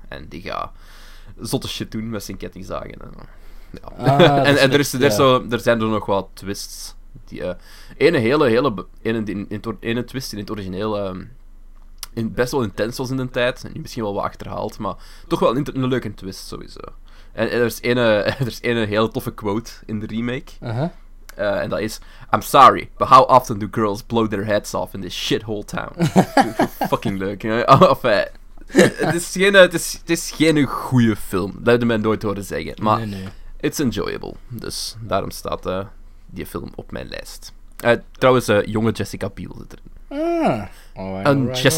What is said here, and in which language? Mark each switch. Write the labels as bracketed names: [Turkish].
[Dutch] En die gaat zotte shit doen met zijn kettingzagen. Er zijn er nog wat twists. Ene twist in het origineel best wel intens was in de tijd. En nu misschien wel wat achterhaald, maar toch wel een leuke twist sowieso. En er is een hele toffe quote in de remake. Uh-huh. En dat is... [English] I'm sorry, but how often do girls blow their heads off in this shithole town? [Dutch] Fucking leuk, hè? Enfin, het is geen goede film. Dat hebben mij nooit horen zeggen. Maar nee. [English] It's enjoyable. [Dutch] Dus daarom staat die film op mijn lijst. Trouwens, jonge Jessica Biel zit erin.